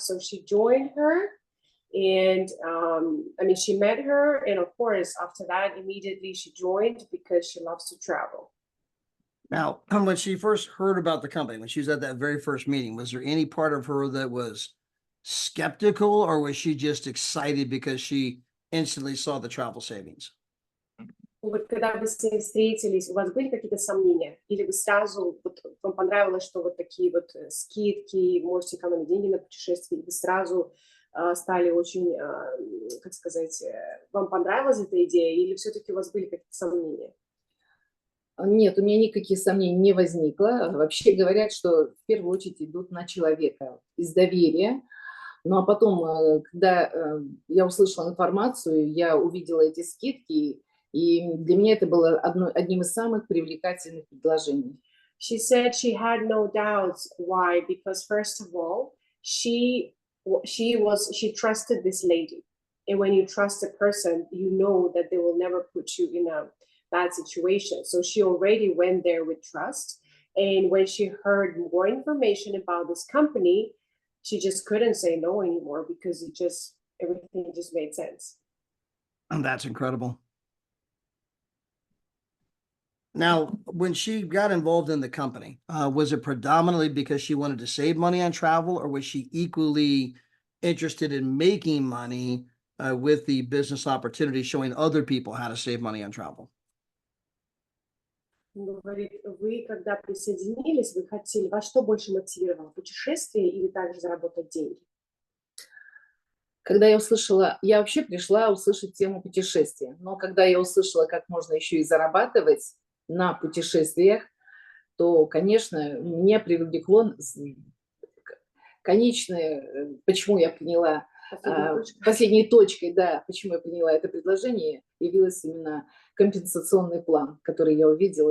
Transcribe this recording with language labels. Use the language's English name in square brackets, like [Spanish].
[English] So she joined her, and I mean, she met her, and of course, after that, immediately she joined because she loves to travel. Now, when she first heard about the company, when she was at that very first meeting, was there any part of her that was skeptical, or was she just excited because she instantly saw the travel savings? [Russian] Вот когда вы с ней встретились, у вас были какие-то сомнения? Или вы сразу, вот, вам понравилось, что вот такие вот скидки, можете экономить деньги на путешествия, и вы сразу стали очень, как сказать, вам понравилась эта идея, или все-таки у вас были какие-то сомнения? Нет, у меня никаких сомнений не возникло. Вообще говорят, что в первую очередь идут на человека из доверия. Ну а потом, когда я услышала информацию, я увидела эти скидки, и для меня это было одним из самых привлекательных предложений. [English] She said she had no doubts. Why? Because first of all, she trusted this lady, and when you trust a person, you know that they will never put you in a bad situation. So she already went there with trust, and when she heard more information about this company, she just couldn't say no anymore because everything just made sense. And that's incredible. Now, when she got involved in the company, was it predominantly because she wanted to save money on travel, or was she equally interested in making money with the business opportunity, showing other people how to save money on travel? [Russian] Говорит, вы когда присоединились, вы хотели, вас что больше мотивировало, путешествие или также заработать деньги? Когда я услышала, я вообще пришла услышать тему путешествия, но когда я услышала, как можно еще и зарабатывать на путешествиях, то, конечно, меня привлекло конечное, почему я приняла, последней точкой, да, почему я приняла это предложение, явилось именно компенсационный план, который я увидела.